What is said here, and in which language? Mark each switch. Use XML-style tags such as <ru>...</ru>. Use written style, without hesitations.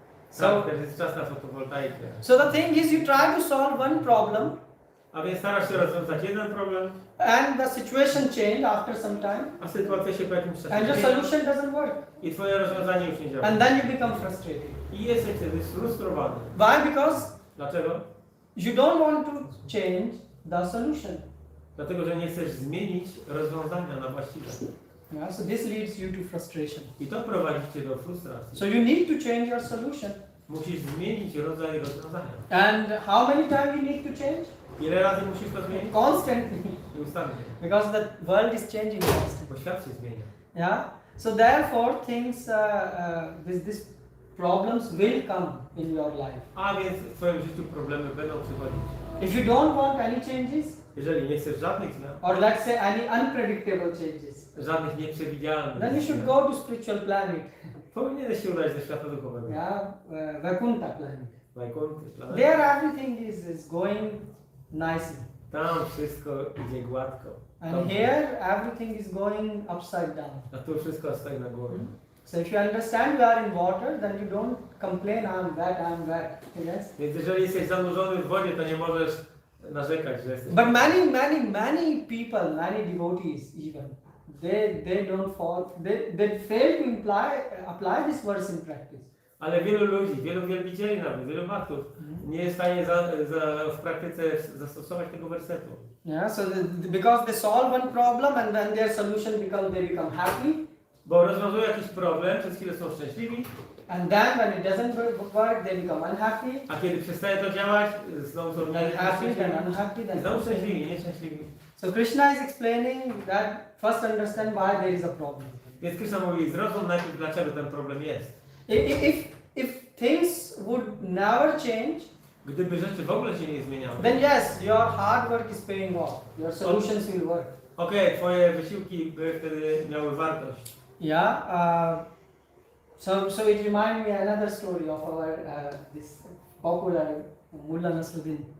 <en>So,</en> <pl>teraz jest czas na fotowoltaikę.</pl> <en>So the thing is, you try to solve one problem,</en> <pl>A więc starasz się rozwiązać jeden problem,</pl> <en>and the situation changed after some time,</en> <pl>a sytuacja się po jakimś czasie</pl> <en>and your</en> <pl>zmienia</pl> <en>solution doesn't work,</en> <pl>i twoje rozwiązanie już nie działa.</pl> <en>and then you become frustrated.</en> <pl>I jesteś wtedy sfrustrowany.</pl> <en>Why? Because</en> <pl>Dlaczego?</pl> <en>you don't want to change the solution.</en> <pl>Dlatego, że nie chcesz zmienić rozwiązania na właściwe.</pl> <en>Yeah, so this leads you to frustration.</en> <pl>I to prowadzi cię do frustracji.</pl> <en>So you need to change your solution.</en> <pl>Musisz zmienić rodzaj rozwiązania.</pl> <en>And how many times you need to change?</en> <pl>Ile razy musisz to zmienić?</pl> <en>Constantly.</en> <pl>Nieustannie.</pl> <en>Because the world is changing constantly.</en> <pl>Bo świat się zmienia.</pl> <en>Yeah. So therefore, things, these problems will come in your life.</en> <pl>A więc w twoim życiu problemy będą przychodzić.</pl> <en>If you don't want any changes,</en> <pl>Jeżeli nie chcesz żadnych zmian,</pl> <en>or let's say any unpredictable changes,</en> <pl>żadnych nieprzewidzialnych</pl> <en>then you should go to spiritual planet.</en> <pl>powinieneś się udać do świata duchowego.</pl> <en>Yeah, Vaikuntha planet.</en> <pl>Wajkunty, planet.</pl> <en>There everything is going nicely.</en> <pl>Tam wszystko idzie gładko.</pl> <en>And</en> <pl>Dobrze.</pl> <en>here everything is going upside down.</en> <pl>A tu wszystko stoi na głowie.</pl> <en>So if you understand you are in water, then you don't complain, I'm wet. Yes?</en> <pl>Więc jeżeli jesteś zanurzony w wodzie, to nie możesz narzekać, że jesteś.</pl> <en>But many people, many devotees even, they don't fall, they fail to apply this verse in practice.</en> <pl>Ale wielu ludzi, wielu wielbicieli nawet, wielu bhaktów nie jest w stanie w praktyce zastosować tego wersetu.</pl> <en>Yeah, so because they solve one problem and then their solution they become happy.</en> <pl>Bo rozwiązują jakiś problem, przez chwilę są szczęśliwi,</pl> <en>And then when it doesn't work, they become unhappy.</en> <pl>a kiedy przestaje to działać, znowu są</pl> <en>Then happy, then</en> <pl>nieszczęśliwi.</pl> <en>unhappy, then</en> <pl>Znowu</pl> <en>unhappy.</en> <pl>szczęśliwi, nieszczęśliwi.</pl> <en>So Krishna is explaining that first understand why there is a problem.</en> <pl>Więc Krishna mówi, zrozum najpierw, dlaczego ten problem jest.</pl> <en>If things would never change,</en> <pl>Gdyby rzeczy w ogóle się nie zmieniały,</pl> <en>then yes, your hard work is paying off. Your solutions will work.</en> <pl>okej, twoje wysiłki by wtedy miały wartość.</pl> <en>Yeah. So it reminds me another story of our this popular Mullah Nasruddin.</en>